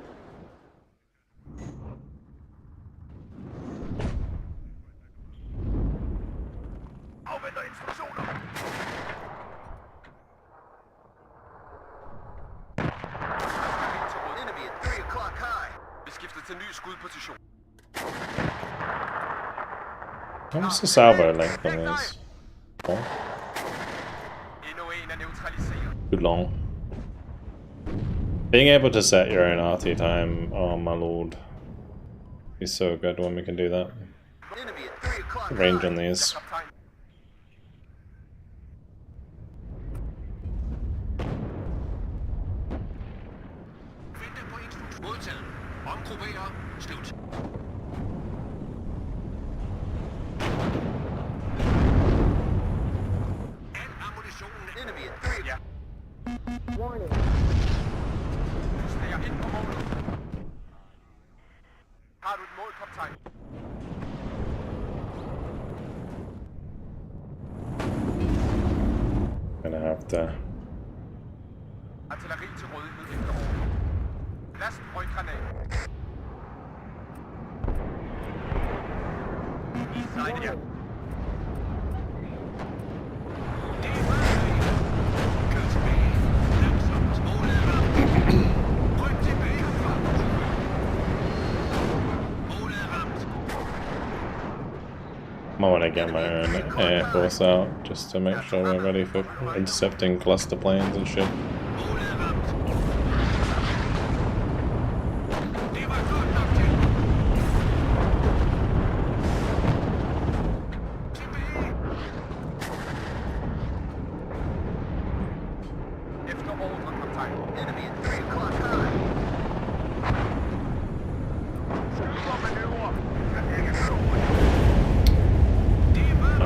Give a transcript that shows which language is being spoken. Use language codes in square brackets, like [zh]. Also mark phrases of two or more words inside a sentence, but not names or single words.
[da] Afventer instruktioner. [en] Enemy at 3 o'clock high. [da] Vi skifter til ny skudposition. [en] What's the salvo length on this? Oh, [da] Endnu en er neutraliseret. [en] too long. Being able to set your own RT time, oh my lord, is so good when we can do that. Enemy at 3 o'clock Range on high. these. [da] Kaptajn. Vente på instruktion. Modtaget. Omgruppere. Slut. Al ammunitionen. [en] Enemy at 3. [da] Ja. [en] Warning. [da] Justerer ind på målet. Har du et mål, kaptajn? [en] Gonna have to. [da] Artilleri til rådighed efter ordre. Last røggranat. I sejlet, ja. Det er meget. Kør tilbage. Langsomt. Målet er ramt. Ryk tilbage herfra. Målet er ramt. [en] I want to get my own air force out just to make sure we're ready for intercepting cluster planes and shit. [da] Målet er ramt. Det var godt nok til. Tilbage. Efter ordre, kaptajn. [en] Enemy at 3 o'clock high. [da] Skyder manøvre. Kan ikke køre hurtigt. Det var